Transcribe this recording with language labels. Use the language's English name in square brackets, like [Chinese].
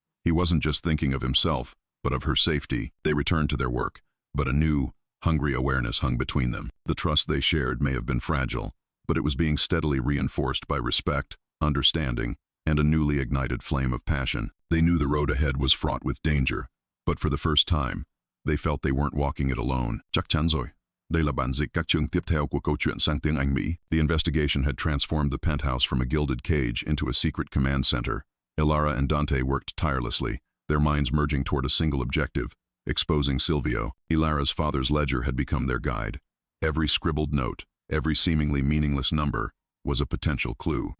[English] He wasn't just thinking of himself, but of her safety. They returned to their work, but a new, hungry awareness hung between them. The trust they shared may have been fragile, but it was being steadily reinforced by respect, understanding, and a newly ignited flame of passion. They knew the road ahead was fraught with danger, but for the first time, they felt they weren't walking it alone. [Vietnamese] Chắc chắn rồi. Đây là bản dịch các chương tiếp theo của câu chuyện sang tiếng Anh Mỹ. [English] The investigation had transformed the penthouse from a gilded cage into a secret command center. Elara and Dante worked tirelessly, their minds merging toward a single objective, exposing Silvio. Elara's father's ledger had become their guide. Every scribbled note, every seemingly meaningless number, was a potential clue.